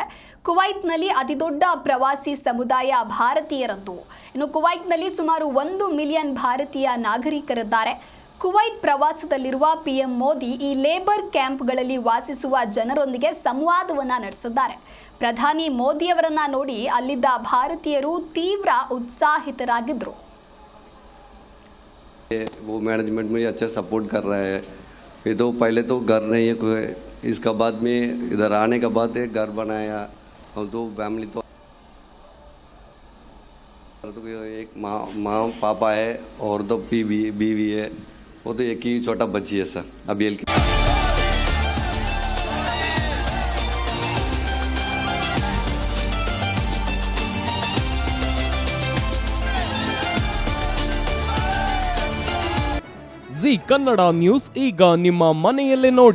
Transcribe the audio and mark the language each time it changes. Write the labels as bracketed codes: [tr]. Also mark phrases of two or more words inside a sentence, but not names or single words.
[kn] ಕುವೈತ್ನಲ್ಲಿ ಅತಿದೊಡ್ಡ ಪ್ರವಾಸಿ ಸಮುದಾಯ ಭಾರತೀಯರದ್ದು. ಇನ್ನು ಕುವೈತ್ನಲ್ಲಿ ಸುಮಾರು 1 ಮಿಲಿಯನ್ ಭಾರತೀಯ ನಾಗರಿಕರಿದ್ದಾರೆ. ಕುವೈತ್ ಪ್ರವಾಸದಲ್ಲಿರುವ ಪಿಎಂ ಮೋದಿ ಈ ಲೇಬರ್ ಕ್ಯಾಂಪ್ಗಳಲ್ಲಿ ವಾಸಿಸುವ ಜನರೊಂದಿಗೆ ಸಂವಾದವನ್ನ ನಡೆಸಿದ್ದಾರೆ. ಪ್ರಧಾನಿ ಮೋದಿಯವರನ್ನ ನೋಡಿ ಅಲ್ಲಿದ್ದ ಭಾರತೀಯರು ತೀವ್ರ उत्साहितरागिದ್ರು. [hi] वो मैनेजमेंट में अच्छा सपोर्ट कर रहा है. ये तो पहले तो घर नहीं है, इसका बाद में इधर आने के बाद एक घर बनाया. हम तो फैमिली तो एक माँ पापा है और तो बीवी है. वो तो एक ही छोटा बच्ची है सर अभी एल [kn] ಜಿ ಕನ್ನಡ ನ್ಯೂಸ್ ಈಗ ನಿಮ್ಮ ಮನೆಯಲ್ಲೇ ನೋಡಿ.